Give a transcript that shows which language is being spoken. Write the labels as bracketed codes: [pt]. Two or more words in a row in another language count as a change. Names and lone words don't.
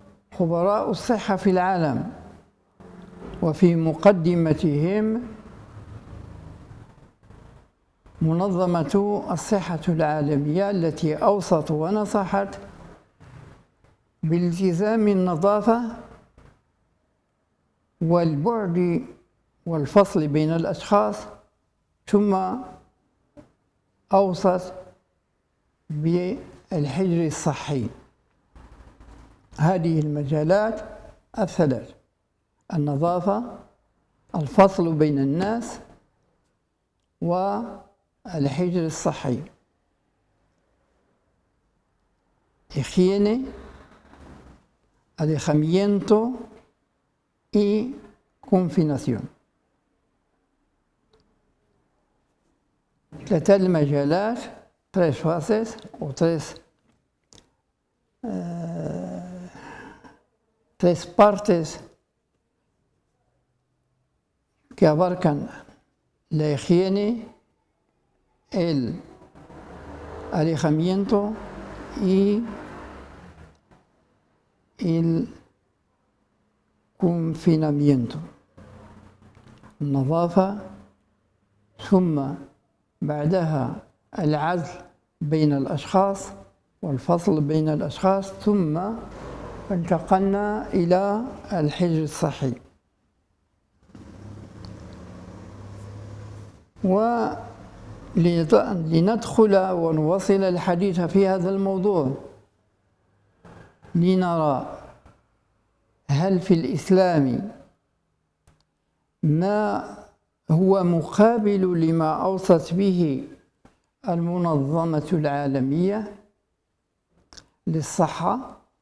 [ar] خبراء الصحة في العالم، وفي مقدمتهم منظمة الصحة العالمية التي أوصت ونصحت بالتزام النظافة والبعد والفصل بين الأشخاص، ثم أوصت بالحجر الصحي. هذه المجالات الثلاث: النظافة، الفصل بين الناس، والحجر الصحي. [es] higiene, alejamiento y confinación. [ar] ثلاثة المجالات، [es] tres fases o tres partes que abarcan la higiene, el alejamiento y el confinamiento. [ar] النظافة، ثم بعدها العزل بين الأشخاص والفصل بين الأشخاص، ثم انتقلنا إلى الحجر الصحي. ولندخل ونواصل الحديث في هذا الموضوع لنرى هل في الإسلام ما هو مقابل لما أوصت به المنظمة العالمية للصحة.